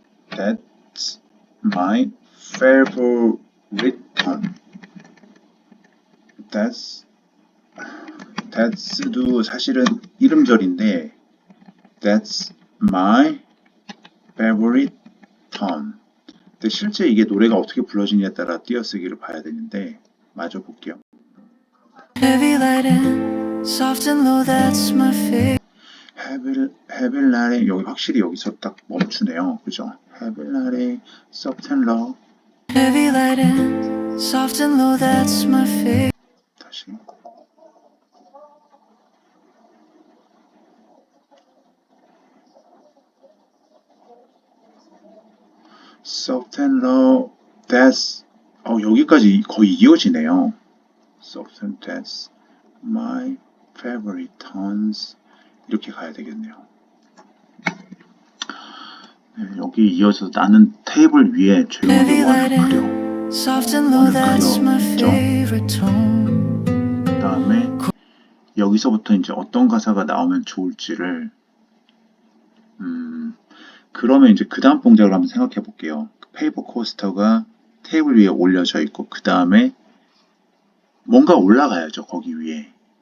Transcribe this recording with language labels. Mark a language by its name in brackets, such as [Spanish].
[English] That's my favorite tone. [Korean] That's도 사실은 이름절인데 [English] That's my favorite tone. [Korean] 근데 실제 이게 노래가 어떻게 불러지냐에 따라 띄어쓰기를 봐야 되는데 마저 볼게요. [English] Heavy lighting, soft and low, that's my favorite. 헤빌라레 [Korean] 여기 확실히 여기서 딱 멈추네요. 그죠? [English] 헤빌라레 soft and low. Heavy lighting, soft and low, that's my favorite. [Korean] 다시. [English] Soft and low. [Korean] That's 여기까지 거의 이어지네요. [English] Soft and that's my favorite tones. [Korean] 이렇게 가야 되겠네요. 네, 여기 이어서 나는 테이블 위에 조용하게 원을 그려. [English] Soft and low, that's my favorite tone. [Korean] 그 다음에 여기서부터 이제 어떤 가사가 나오면 좋을지를 그러면 이제 그 다음 동작을 한번 생각해 볼게요. 페이퍼 코스터가 테이블 위에 올려져 있고 그 다음에 뭔가 올라가야죠. 거기 위에.